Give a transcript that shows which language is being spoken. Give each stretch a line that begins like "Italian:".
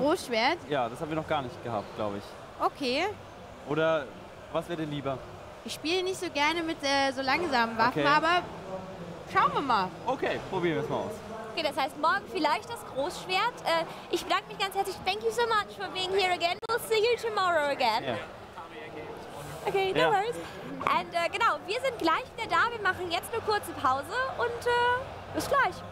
German: Großschwert? Ja, das haben wir noch gar nicht gehabt, glaube ich. Okay. Oder was wäre denn lieber? Ich spiele nicht so gerne mit so langsamen Waffen, Okay. aber schauen wir mal. Okay, probieren wir es mal aus. Okay, das heißt morgen vielleicht das Großschwert. Ich bedanke mich ganz herzlich.
English: Thank you so much for being here again. We'll see you tomorrow again.
German: Ja.
English: Okay, no
German: Ja.
English: worries.
German: Und genau, wir sind gleich wieder da. Wir machen jetzt eine kurze Pause und bis gleich.